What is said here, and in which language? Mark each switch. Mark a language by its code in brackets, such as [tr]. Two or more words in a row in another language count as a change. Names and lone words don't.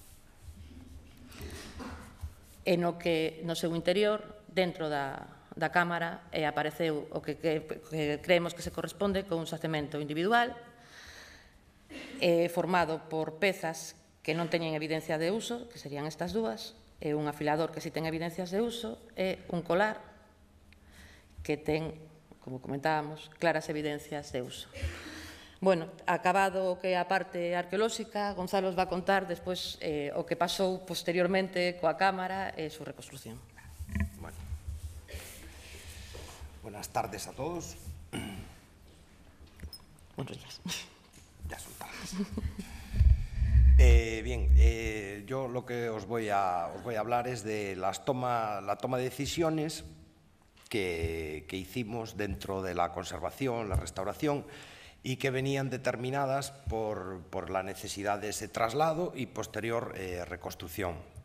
[gl] E no seu interior, dentro da cámara, apareceu o que creemos que se corresponde con un xacemento individual, formado por pezas que non teñen evidencia de uso, que serían estas dúas, e un afilador que si ten evidencias de uso, e un colar que ten, como comentábamos, claras evidencias de uso. Bueno, acabado o que é a parte arqueolóxica, Gonzalo [es] os va a contar [gl] despois o que pasou posteriormente coa cámara e [es] su reconstrucción. Bueno. Buenas tardes a todos. Buenos días. Ya son tardes. Bien, yo lo que os voy a hablar es de la toma de decisiones que hicimos dentro de la conservación, la restauración, y que venían determinadas por la necesidad de ese traslado y posterior reconstrucción.